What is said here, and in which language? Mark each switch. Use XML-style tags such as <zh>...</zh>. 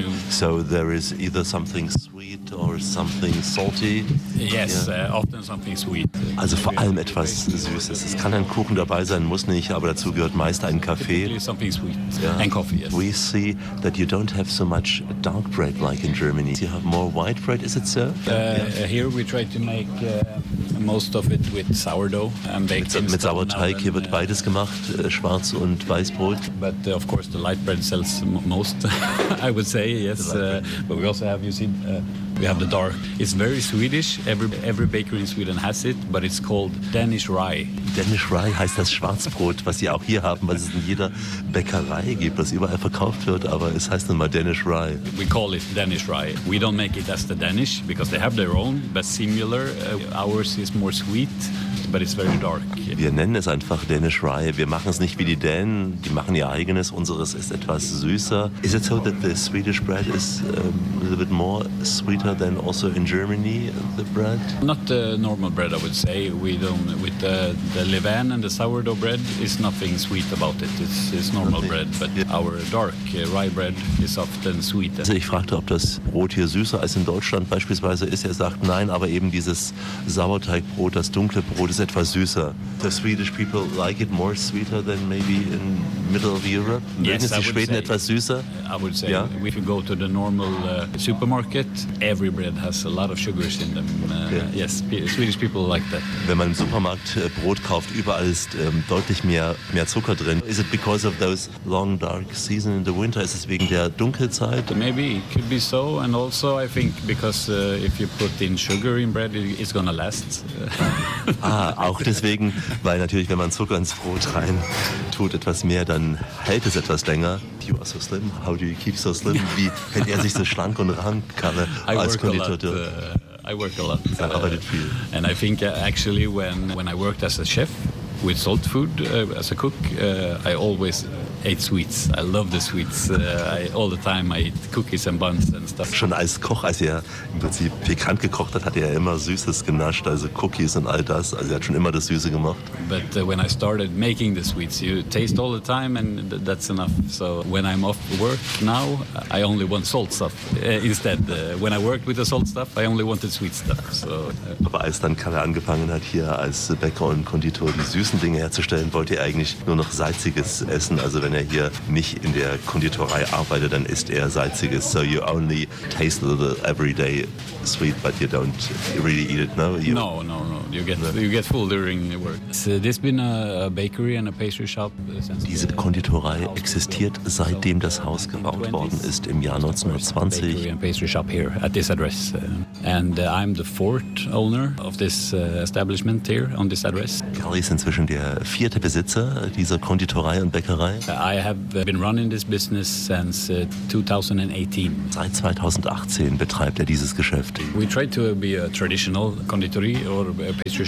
<en>So there is either something sweet or something salty. Yes, often something sweet.</en> <de>Also vor allem etwas Süßes. Es kann ein Kuchen dabei sein, muss nicht, aber dazu gehört meist ein Kaffee.</de> <en>Something sweet. Yeah. And coffee, yes. We see that you don't have so much dark bread like in Germany. You have more white bread, is it so? Here we try to make most of it with sourdough and baked.</en> <de>Mit Sauerteig, hier wird beides gemacht, schwarz und weißbrot.</de> <en>But of course the light bread sells most. I would say yes, but we also have, you see, we have the dark. It's very Swedish. Every bakery in Sweden has it, but it's called Danish rye.</en> <de>Danish rye heißt das Schwarzbrot, was sie auch hier haben, was es in jeder Bäckerei gibt, was überall verkauft wird, aber es heißt nun mal Danish rye.</de> <en>We call it Danish rye. We don't make it as the Danish, because they have their own, but similar. Ours is more sweet. But it's very dark.</en> <de>Wir nennen es einfach Danish Rye. Wir machen es nicht wie die Dänen. Die machen ihr eigenes. Unseres ist etwas süßer.</de> <en>Is it so that the Swedish bread is a little bit more sweeter than also in Germany, the bread? Not the normal bread, I would say. We don't, with the Leven and the sourdough bread, is nothing sweet about it. It's normal bread. But our dark rye bread is often sweeter.</en> <de>Also ich fragte, ob das Brot hier süßer als in Deutschland beispielsweise ist. Er sagt nein, aber eben dieses Sauerteigbrot, das dunkle Brot, ist etwas süßer.</de> <en>The Swedish people like it more sweeter than maybe in middle of Europe.</en> <de>Mögen</de> <en>yes,</en> <de>die Schweden etwas süßer?</de> <en>I would say. Yeah. If you go to the normal supermarket, every bread has a lot of sugars in them. Yes, Swedish people like that.</en> <de>Wenn man im Supermarkt Brot kauft, überall ist deutlich mehr Zucker drin.</de> <en>Is it because of those long dark season in the winter?</en> <de>Ist es wegen der Dunkelzeit?</de> <en>Maybe it could be so. And also I think because if you put in sugar in bread, it's gonna last.</en> <de>Ah, auch deswegen, weil natürlich, wenn man Zucker ins Brot rein tut, etwas mehr, dann hält es etwas länger.</de> <en>You are so slim. How do you keep so slim?</en> <de>Wie hält er sich so schlank und rank, Kalle, als Konditor Dirk?</de> <en>I work a lot.</en> <de>Er arbeitet viel.</de> <en>And I think actually when I worked as a chef with salt food, as a cook, I always ate sweets. I love the sweets. All the time I eat cookies and buns and stuff.</en> <de>Schon als Koch, als er im Prinzip pikant gekocht hat, hat er immer Süßes genascht, also Cookies und all das. Also er hat schon immer das Süße gemacht.</de> <en>But when I started making the sweets, you taste all the time and that's enough. So when I'm off work now, I only want salt stuff instead. When I worked with the salt stuff, I only wanted sweet stuff. So.</en> <de>Aber als dann Kalle angefangen hat, hier als Bäcker und Konditor die süßen Dinge herzustellen, wollte er eigentlich nur noch salziges essen. Also wenn er hier nicht in der Konditorei arbeitet, dann isst er salziges.</de> <en>So you only taste a little every day sweet, but you don't really eat it, no? No. You get full during the work. So this been a bakery and a pastry shop since.</en> <de>Diese Konditorei existiert seitdem das Haus gebaut worden ist im Jahr 1920.</de> <en>Bakery and pastry shop here at this address. And I'm the fourth owner of this establishment here on this address.</en> <de>Kelly ist inzwischen der vierte Besitzer dieser Konditorei und Bäckerei.</de> <en>I have been running this business since 2018.</en> <de>Seit 2018 betreibt er dieses Geschäft.</de> <en>We try to be a traditional conditori or a</en>